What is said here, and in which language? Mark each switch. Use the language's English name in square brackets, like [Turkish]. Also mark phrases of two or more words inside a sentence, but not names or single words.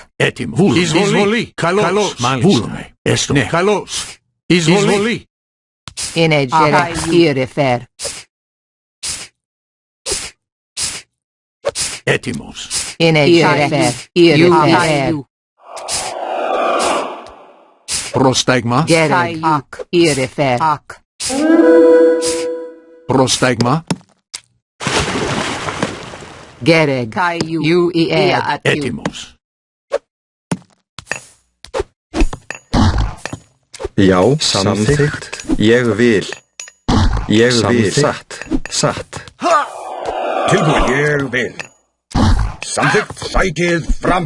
[Greek] Έτοιμο. Βούλομαι. Εισβολή. Καλώς. Μάλιστα. Βούλομαι. Έστω. Ναι. Καλώς. Εισβολή. Inegere. Irifer. Έτοιμος. Inegere. Irifer. Πρόσταγμα. Gereg. Ak. Irifer. Ak. Πρόσταγμα. Gereg. U I er. Έτοιμος. [Icelandic] Já, samþykkt. Ég vil. Ég vil. Satt. Satt. Tilbúin. Ég vil. Samþykkt. Sækið fram.